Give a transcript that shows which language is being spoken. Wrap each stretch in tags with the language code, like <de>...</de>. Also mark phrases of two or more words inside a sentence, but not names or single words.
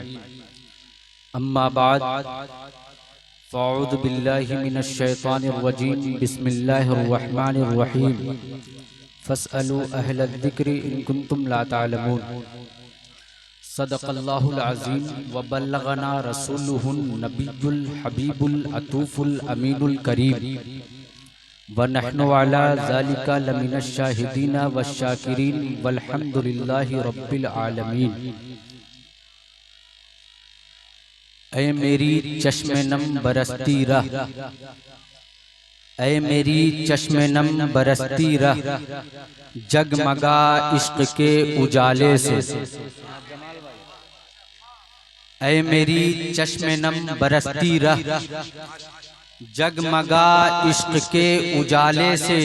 <ar>أما بعد فأعوذ بالله من الشيطان الرجيم. بسم الله الرحمن الرحيم فاسألوا أهل الذكر إن كنتم لا تعلمون. صدق الله العظيم وبلغنا رسوله النبي الحبيب العطوف الأمين الكريم ونحن على ذلك لمن الشاهدين والشاكرين والحمد لله رب العالمين.</ar> <hi>ऐ मेरी चश्मे नम बरसती रह, ऐ मेरी चश्मे नम बरसती रह, जगमगा इश्क के उजाले से। ऐ मेरी चश्मे नम बरसती रह, जगमगा इश्क के उजाले से।</hi>